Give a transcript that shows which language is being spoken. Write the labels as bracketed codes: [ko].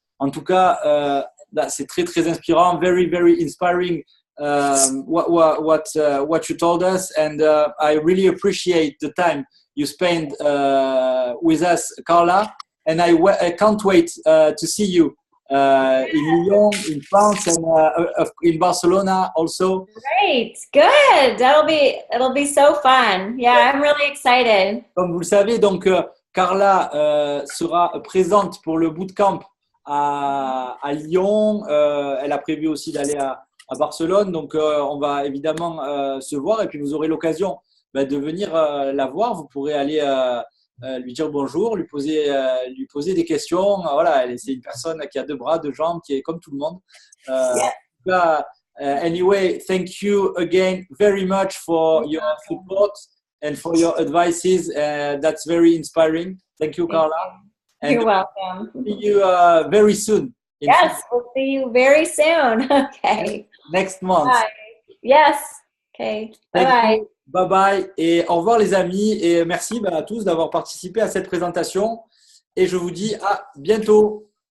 [fr] En tout cas, c'est très, très inspirant. [en] Very, very inspiring what you told us. And I really appreciate the time you spent with us, Carla. And I can't wait to see you in Lyon, in France, and in Barcelona also. Great, good. It'll be so fun. Yeah, I'm really excited. [fr] Comme vous le savez, donc Carla sera présente pour le bootcamp à Lyon. Elle a prévu aussi d'aller à Barcelone. Donc, on va évidemment se voir et puis vous aurez l'occasion de venir la voir. Vous pourrez aller lui dire bonjour, lui poser des questions. Voilà, c'est une personne qui a 2 bras, 2 jambes, qui est comme tout le monde. [en] Yeah. Anyway, thank you again very much for your support and for your advices. That's very inspiring. Thank you, Carla. And You're welcome. see you very soon. Yes, we'll see you very soon. Okay. Next month. Bye. Yes. Okay. Thank Bye-bye. you. [fr] Bye bye et au revoir les amis et merci à tous d'avoir participé à cette présentation et je vous dis à bientôt.